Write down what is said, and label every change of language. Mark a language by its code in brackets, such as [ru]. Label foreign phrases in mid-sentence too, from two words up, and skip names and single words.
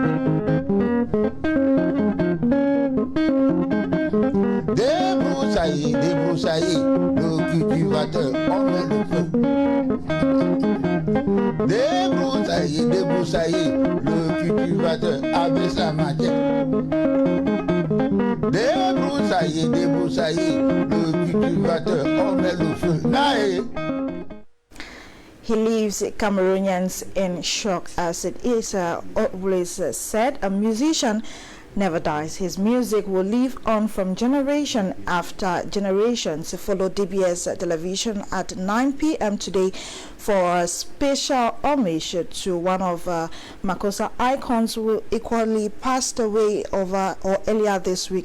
[fr] débroussailler le cultivateur on met le feu. Débroussailler le cultivateur avec sa matière. Débroussailler le cultivateur on met le feu. Nae. [en] He leaves Cameroonians in shock, as it is always said, a musician never dies. His music will live on from generation after generations. Follow DBS television at 9 p.m. today for a special homage to one of Makossa icons who equally passed away earlier this week.